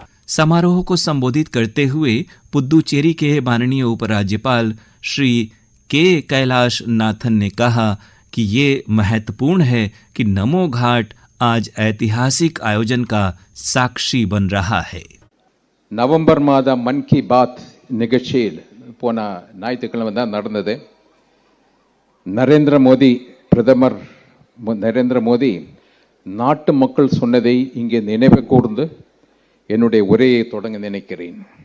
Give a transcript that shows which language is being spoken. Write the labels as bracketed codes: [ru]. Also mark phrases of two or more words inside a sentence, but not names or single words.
[hi] समारोह को संबोधित करते हुए पुद्दुचेरी के माननीय उपराज्यपाल श्री के कैलाश नाथन ने कहा कि ये महत्वपूर्ण है कि नमो घाट आज ऐतिहासिक आयोजन का साक्षी बन रहा है। [ta] நவம்பர் மாதம் மன் கி பாத் நிகழ்ச்சியில் போன ஞாயிற்றுக்கிழமை தான் நடந்தது. பிரதமர் நரேந்திர மோடி நாட்டு மக்கள் சொன்னதை இங்கே நினைவு கூர்ந்து என்னுடைய உரையை தொடங்க நினைக்கிறேன்.